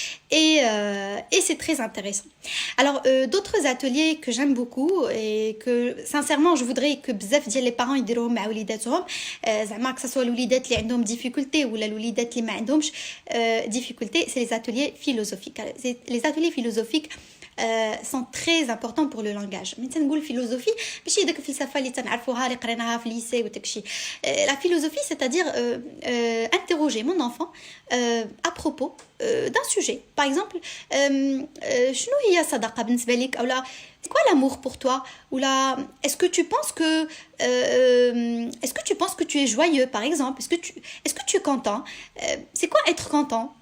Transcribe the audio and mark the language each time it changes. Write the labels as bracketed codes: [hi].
[fr] Et c'est très intéressant. Alors, d'autres ateliers que j'aime beaucoup et que, sincèrement, je voudrais que بزاف ديال les parents يديروهم مع وليداتهم, زعما que ça soit الوليدات اللي عندهم difficulté ou الوليدات اللي ما عندهمش difficulté, c'est les ateliers philosophiques. Les ateliers philosophiques sont très importants pour le langage. [ar] ملي تنقول philosophie ماشي داك الفلسفه اللي تنعرفوها اللي قريناها في الليسي وداكشي. [fr] La philosophie, c'est-à-dire interroger mon enfant à propos d'un sujet. Par exemple, شنو هي الصداقه بالنسبه لك, او لا c'est quoi l'amour pour toi, ou là est-ce que tu penses que tu es joyeux, par exemple, est-ce que tu es content, c'est quoi être content.